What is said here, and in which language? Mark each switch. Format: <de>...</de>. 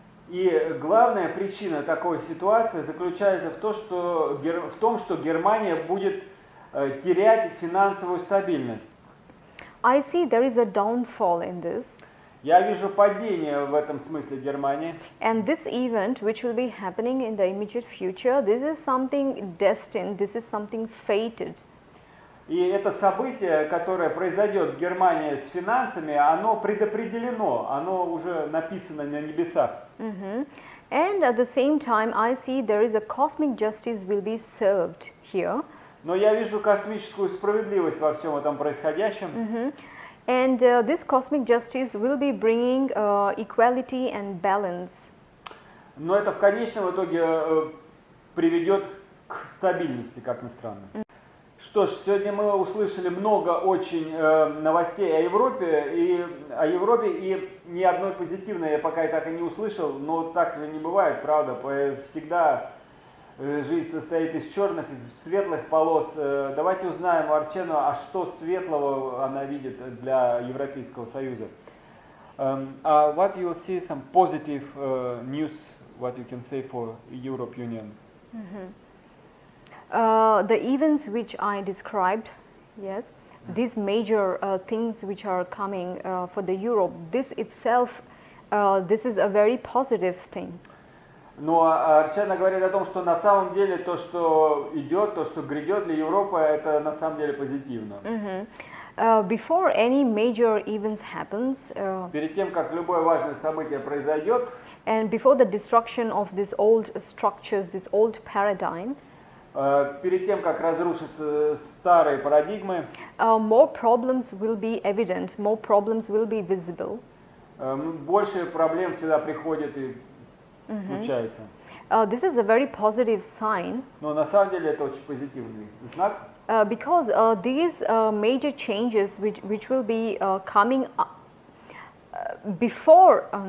<ru>И главная причина такой ситуации заключается в том, что Германия будет терять финансовую стабильность.</ru> <en>I see there is a downfall in this.</en> <ru>Я вижу падение в этом смысле Германии.</ru> <en>And this event, which will be happening in the immediate future, this is something destined, this is something fated.</en> <ru>И это событие, которое произойдет в Германии с финансами, оно предопределено, оно уже написано на небесах.</ru> <en>And at the same time, I see there is a cosmic justice will be served here.</en> <ru>Но я вижу космическую справедливость во всем этом происходящем.</ru> <en>And this cosmic justice will be bringing equality and balance.</en> <ru>Но это в конечном итоге приведет к стабильности, как ни странно. Что ж, сегодня мы услышали много очень новостей о Европе, и ни одной позитивной я пока и так и не услышал, но так же не бывает, правда, всегда жизнь состоит из черных, из светлых полос. Давайте узнаем у Арчену, а что светлого она видит для Европейского Союза.</ru> <en>What you will see some positive news, what you can say for European Union? The events which I described, yes, these major things which are coming for the Europe, this itself, this is a very positive thing.</en> <ru>Но Арчана говорит о том, что на самом деле то, что идет, то, что грядет для Европы, это на самом деле позитивно.</ru> <en>Before any major events happens,</en> <ru>Перед тем, как любое важное событие произойдет,</ru> <en>and before the destruction of these old structures, this old paradigm,</en> <ru>перед тем, как разрушатся старые парадигмы,</ru> <en>more problems will be evident, more problems will be visible.</en> <ru>больше проблем всегда приходит и случается.</ru> <en>This is a very positive sign.</en> <ru>Но на самом деле это очень позитивный знак.</ru> <en>Because these major changes which will be coming up before</en>